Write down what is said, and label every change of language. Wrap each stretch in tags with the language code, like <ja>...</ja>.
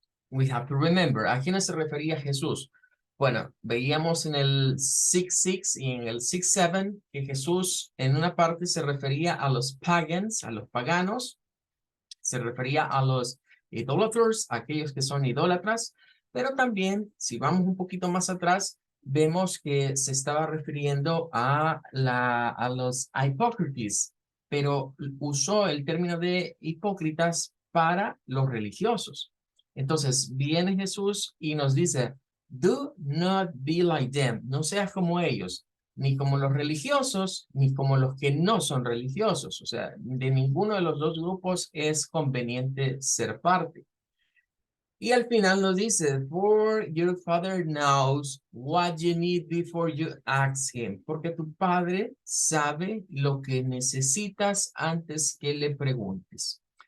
<en>We have to remember,</en> <es>¿a quién se refería Jesús? Bueno, veíamos en el 6:6 y en el 6:7 que Jesús en una parte se refería a los pagans, a los paganos, se refería a los idolaters, aquellos que son idólatras, pero también, si vamos un poquito más atrás, vemos que se estaba refiriendo a los hipócritas, pero usó el término de hipócritas para los religiosos. Entonces, viene Jesús y nos dice,</es> <en>do not be like them,</en> <es>no seas como ellos, ni como los religiosos, ni como los que no son religiosos. O sea, de ninguno de los dos grupos es conveniente ser parte. Y al final nos dice,</es> <en>for your father knows what you need before you ask him.</en> <es>Porque tu padre sabe lo que necesitas antes que le preguntes.</es>